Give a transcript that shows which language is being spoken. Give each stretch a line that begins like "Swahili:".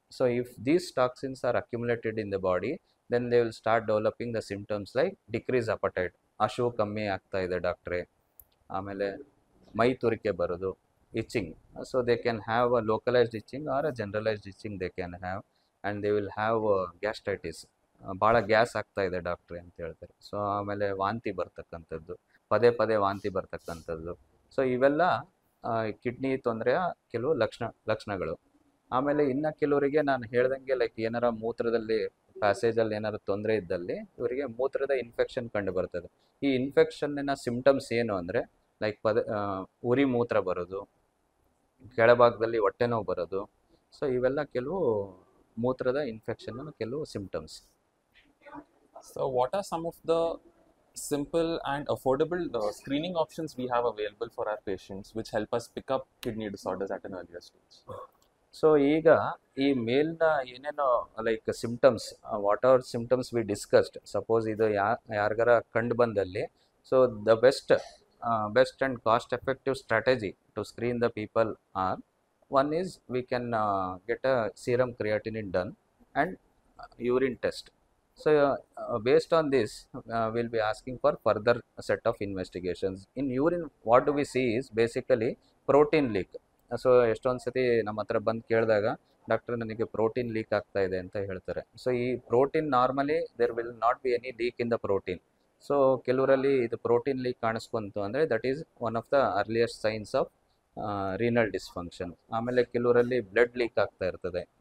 English: So if these toxins are accumulated in the body, then they will start developing the symptoms like decreased appetite,
Kannada: ಹಶು ಕಮ್ಮಿ ಆಗ್ತಾ ಇದೆ ಡಾಕ್ಟ್ರೆ, ಆಮೇಲೆ ಮೈ ತುರಿಕೆ ಬರೋದು,
English: itching. So they can have a localized itching or a generalized itching they can have, and they will have gastritis.
Kannada: ಭಾಳ gas ಆಗ್ತಾ ಇದೆ ಡಾಕ್ಟ್ರೆ ಅಂತ ಹೇಳ್ತಾರೆ. ಸೊ ಆಮೇಲೆ ವಾಂತಿ ಬರ್ತಕ್ಕಂಥದ್ದು, ಪದೇ ಪದೇ ವಾಂತಿ ಬರ್ತಕ್ಕಂಥದ್ದು. ಸೊ ಇವೆಲ್ಲ ಕಿಡ್ನಿ ತೊಂದರೆಯ ಕೆಲವು ಲಕ್ಷಣಗಳು. ಆಮೇಲೆ ಇನ್ನು ಕೆಲವರಿಗೆ ನಾನು ಹೇಳ್ದಂಗೆ ಲೈಕ್ ಏನಾರ ಮೂತ್ರದಲ್ಲಿ ಪ್ಯಾಸೇಜಲ್ಲಿ ಏನಾರು ತೊಂದರೆ ಇದ್ದಲ್ಲಿ ಇವರಿಗೆ ಮೂತ್ರದ ಇನ್ಫೆಕ್ಷನ್ ಕಂಡು ಬರ್ತದೆ. ಈ ಇನ್ಫೆಕ್ಷನ್ನಿನ ಸಿಂಪ್ಟಮ್ಸ್ ಏನು ಅಂದರೆ ಲೈಕ್ ಉರಿ ಮೂತ್ರ ಬರೋದು, ಕೆಳಭಾಗದಲ್ಲಿ ಹೊಟ್ಟೆ ನೋವು ಬರೋದು. ಸೊ ಇವೆಲ್ಲ ಕೆಲವು ಮೂತ್ರದ ಇನ್ಫೆಕ್ಷನ್ ಕೆಲವು symptoms.
English: So what are some of the simple and affordable screening options we have available for our patients which help us pick up kidney disorders at an earlier stage?
Kannada: So ಈಗ ಈ ಮೇಲ್ನ ಏನೇನೋ like symptoms,
English: what are symptoms we discussed,
Kannada: suppose ಇದು ಯಾರಿಗಾರ ಕಂಡು ಬಂದಲ್ಲಿ,
English: So the best and cost effective strategy to screen the people are, one is we can get a serum creatinine done and urine test. So based on this we'll be asking for further set of investigations. In urine what do we see is basically protein leak.
Kannada: So ಎಷ್ಟೊಂದು ಸತಿ ನಮ್ಮ ಹತ್ರ ಬಂದು ಕೇಳಿದಾಗ doctor ನನಗೆ protein leak ಆಗ್ತಾ ಇದೆ ಅಂತ ಹೇಳ್ತಾರೆ.
English: So ಈ protein normally there will not be any leak in the protein.
Kannada: So ಕೆಲವರಲ್ಲಿ ಇದು ಪ್ರೋಟೀನ್ ಲೀಕ್ ಕಾಣಿಸ್ಕೊಂತು ಅಂದರೆ
English: That is one of the earliest signs of renal dysfunction.
Kannada: ಆಮೇಲೆ ಕೆಲವರಲ್ಲಿ ಬ್ಲಡ್ ಲೀಕ್ ಆಗ್ತಾ ಇರ್ತದೆ,